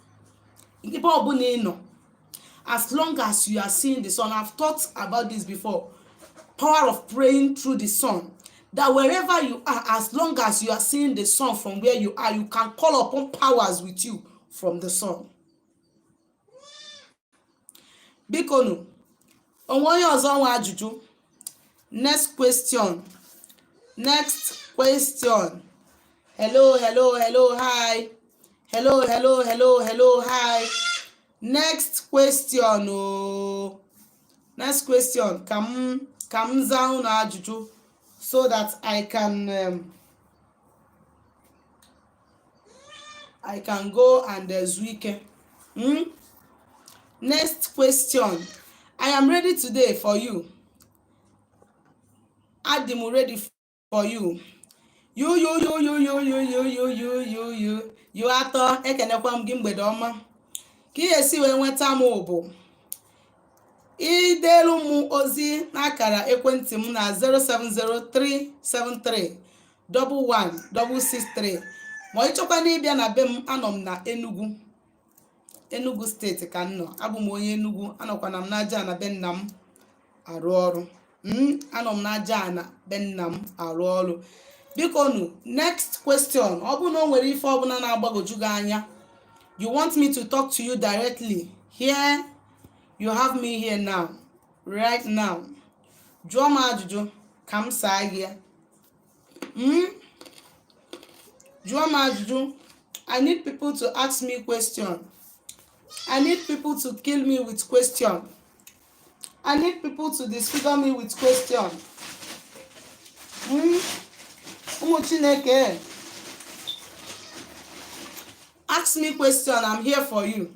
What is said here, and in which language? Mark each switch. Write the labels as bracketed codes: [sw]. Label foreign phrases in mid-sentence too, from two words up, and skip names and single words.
[en] As long as you are seeing the sun, I've thought about this before, power of praying through the sun, that wherever you are, as long as you are seeing the sun from where you are, you can call upon powers with you from the sun. [ig] Bikonu, onwonye ozo nwe ajuju. [en] Next question. Hello, hi. Hello, hi. Next question. Oh. Next question. Come down ajuju so that I can go and zwike. Next question. I am ready today for you. Adim ready for you. [ig] You atọ ekenekwa m gị mgbede ọma. Ka ihe si wee nweta m bụ idelu m ozi n'akara ekwentị m na 07037311663. Ma ịchọkwa n'ịbịa na be m, anọ m na Enugu steeti ka m nọ. Abụ m onye Enugu, anọkwana m n'aja na be nna m arụ ọrụ. Anọ m n'aja na be nna m arụ ọrụ. Bikonu, [en] next question. [ig] Ọ bụ na o nwere ife ọbụla na-agbagoju gị anya, [en] you want me to talk to you directly, here you have me here now, right now. [ig] Jụọ m ajụjụ ka m saa gị. Jụọ m ajụjụ. [en] I need people to ask me question. I need people to kill me with question. I need people to disfigure me with question. [ig] Chineke. [en] Ask me question, I'm here for you.